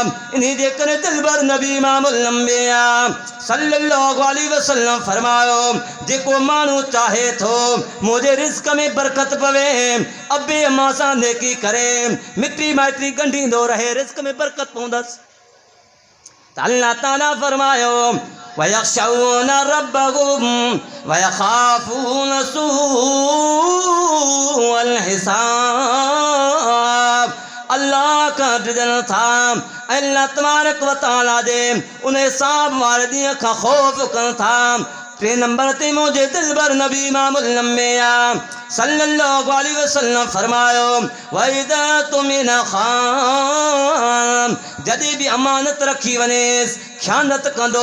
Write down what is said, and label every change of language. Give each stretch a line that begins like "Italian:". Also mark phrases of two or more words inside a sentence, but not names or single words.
Sindhi: इन जे करे दिलबर नबी
Arabic: إمام الأنبياء صلى الله عليه وسلم
Sindhi: फरमायो जेको माण्हू चाहे थो मुंहिंजे रिज़्क़ में बरकत पवे, अबे अम्मा सां नेकी करे, मिटी माइटी ॻंढींदो रहे, रिज़्क़ में बरकत पवंदसि। त अल्लाह ताला फरमायो
Arabic: ويخشون ربهم ويخافون سوء الحساب,
Sindhi: अल्लाह का डरन था,
Arabic: الله تبارك وتعالى
Sindhi: जे उन हिसाब वारे ॾींहं खां ख़ौफ़ कनि था। टे नंबर ते मुंहिंजे दिलबर नबी
Arabic: إمام الأنبياء صلى الله عليه وسلم
Sindhi: फरमायो
Arabic: وإذا اؤتمن خان,
Sindhi: जॾहिं बि अमानत रखी वञेसि ख़यानत कंदो।